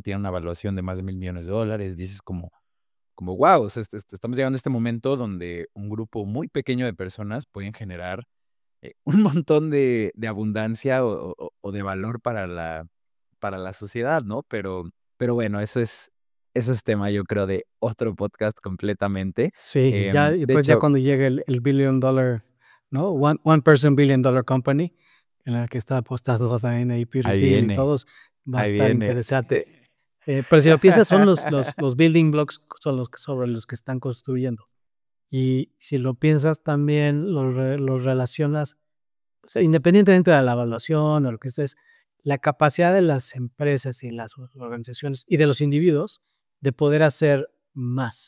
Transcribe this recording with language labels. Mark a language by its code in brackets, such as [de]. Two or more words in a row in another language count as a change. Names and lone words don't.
[es] Tienen una evaluación de más de $1,000,000,000. Dices como wow, o sea, estamos llegando a este momento donde un grupo muy pequeño de personas pueden generar un montón de abundancia o de valor para la sociedad, ¿no? Pero bueno, eso es tema, yo creo, de otro podcast completamente. Sí, ya, y De después ya hecho, cuando llegue el [en] billion dollar, [es] ¿no? [en] One person billion dollar company, [es] en la que está apostado también ahí Peter ahí Thiel y viene, todos, va a ahí estar viene. interesante. Pero si lo piensas, son los [en] building blocks [es] son sobre los que están construyendo. Y si lo piensas también, los relacionas, o sea, independientemente de la evaluación o lo que sea, es la capacidad de las empresas y las organizaciones y de los individuos de poder hacer más.